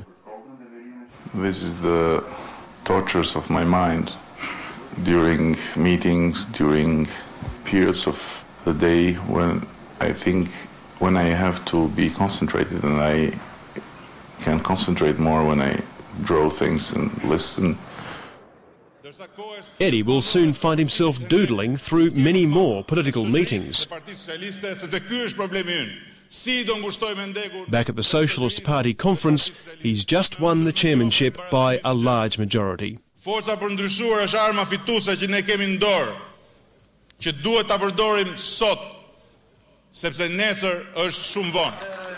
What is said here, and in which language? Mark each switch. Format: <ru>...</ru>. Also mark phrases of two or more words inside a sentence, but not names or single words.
<en>This is the tortures of my mind during meetings, during periods of the day when I think when I have to be concentrated, and I can concentrate more when I draw things and listen. Edi will soon find himself doodling through many more political meetings. Back at the Socialist Party conference, he's just won the chairmanship by a large majority.</en> <sq>Forca për ndryshuar është arma fituese që ne kemi në dorë, që duhet ta përdorim sot, sepse nesër është shumë vonë.</sq>